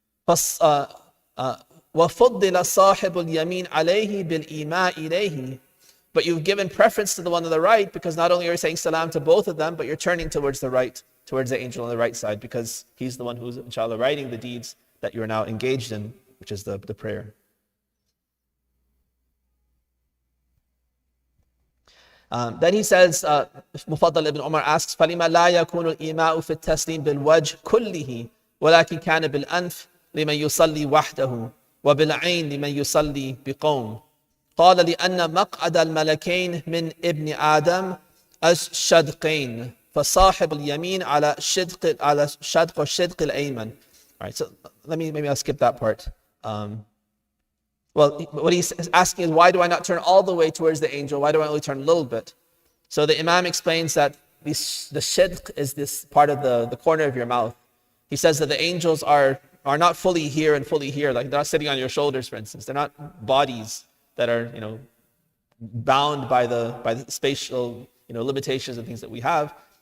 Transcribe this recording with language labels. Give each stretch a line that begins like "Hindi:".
Arabic: وَفُضِّلَ صَاحِبُ الْيَمِينَ عَلَيْهِ بِالْإِيمَاءِ إِلَيْهِ.
English: But you've given preference to the one on the right because not only are you saying salam to both of them, but you're turning towards the right, towards the angel on the right side, because he's the one who's, inshallah, writing the deeds that you're now engaged in, which is the prayer. Then he says, Mufaddal ibn Umar asks,
Arabic: فَلِمَا لَا يَكُونُ الْإِيمَاءُ فِي التَّسْلِيمِ بِالْوَجْهِ كُلِّهِ وَلَكِنْ كَانَ بِالْأَنْفِ لِمَنْ يُصَلِّي وَحْدَهُ وَبِالْعَيْنِ لِمَنْ يُصَلِّي بِقَوْمٍ. قال لأن مقعد الملكين من ابن آدم الشدقين فصاحب اليمين على شدق الأيمن.
English: All right, so maybe I'll skip that part. Well, what he's asking is, why do I not turn all the way towards the angel? Why do I only turn a little bit? So the Imam explains that the shidq is this part of the corner of your mouth. He says that the angels are not fully here and fully here. Like they're not sitting on your shoulders, for instance. They're not bodies that are, bound by the spatial, limitations and things that we have.